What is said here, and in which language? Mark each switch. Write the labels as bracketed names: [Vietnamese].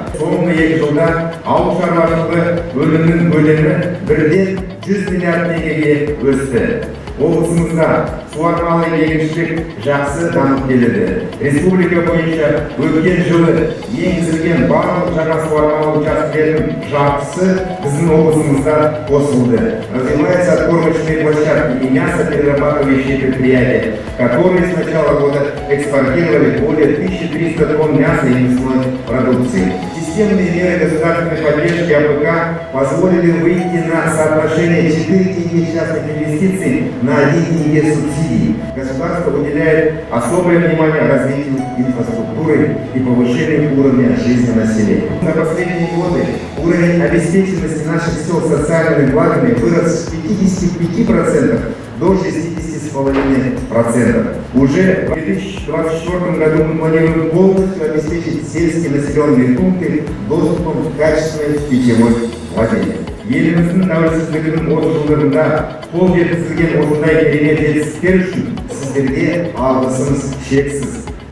[Kazakh] Соңғы 2 жылда ауыл шаруашылығы өнімінің көлемі 1-ден 100 миллиард теңгеге өсті. Облысымызда суармалы егіншілік жақсы дамып келеді. Республика бойынша өткен жылы енгізілген барлық жаңа суармалы учаскелердің жартысы біздің облысымызда қосылды. [Russian] Развиваются откормочные площадки и мясоперерабатывающие предприятия, которые с начала года экспортировали более 1300 тонн мяса и мясной продукции. Системные меры государственной поддержки АПК позволили выйти на соотношение 4 тенге частных инвестиций на 1 тенге субсидий. Государство уделяет особое внимание развитию инфраструктуры и повышению уровня жизни населения. За последние годы уровень обеспеченности наших сел социальными благами вырос с 55% до 60,5%. Уже в 2024 году мы планируем полностью обеспечить сельские населенные пункты доступом к качественной питьевой воде. [Kazakh] Еліміздің тәуелсіздігінің 30 жылдарында қол жеткізілген осындай керемет жетістіктер үшін сіздерге алғысымыз шексіз.